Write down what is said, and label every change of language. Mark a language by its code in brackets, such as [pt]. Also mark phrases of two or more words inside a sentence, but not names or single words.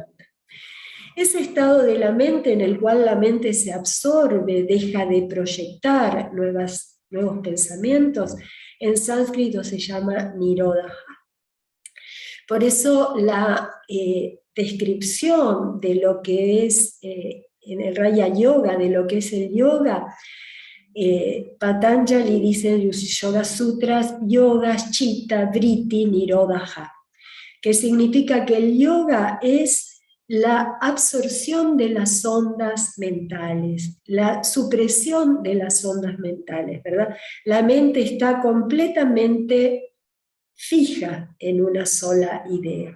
[es] Ese estado de la mente en el cual la mente se absorbe, deja de proyectar nuevos pensamientos, en sánscrito se llama nirodha. Por eso la descripción de lo que es en el Raya Yoga, de lo que es el yoga, Patanjali dice en los Yoga Sutras, [sa] योगस् चित्त वृत्ति निरोध, [es] que significa que el yoga es la absorción de las ondas mentales, la supresión de las ondas mentales, ¿verdad? La mente está completamente fija en una sola idea.